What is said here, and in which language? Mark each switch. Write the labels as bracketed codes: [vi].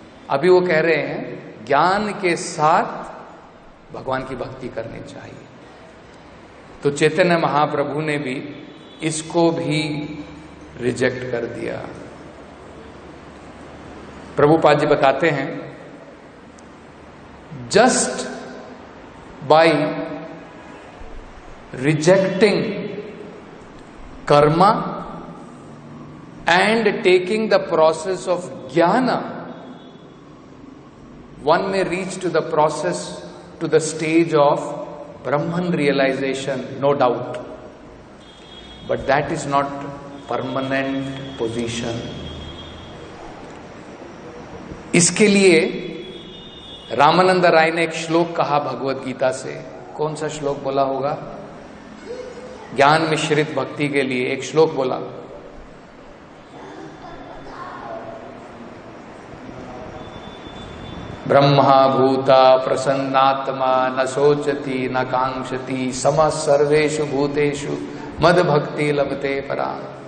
[hi] अभी वो कह रहे हैं ज्ञान के साथ भगवान की भक्ति करनी चाहिए। तो चैतन्य महाप्रभु ने भी इसको भी रिजेक्ट कर दिया। प्रभुपाद जी बताते हैं, [en] Just by rejecting karma and taking the process of jnana, one may reach to the process, to the stage of Brahman realization, no doubt. But that is not permanent position. [hi] इसके लिए रामानंद राय ने एक श्लोक कहा भगवत गीता से। कौन सा श्लोक बोला होगा? ज्ञान मिश्रित भक्ति के लिए एक श्लोक बोला, [sa] ब्रह्मा भूता प्रसन्नात्मा न सोचती न कांक्षति समः सर्वेषु भूतेषु मद भक्ति लभते परा।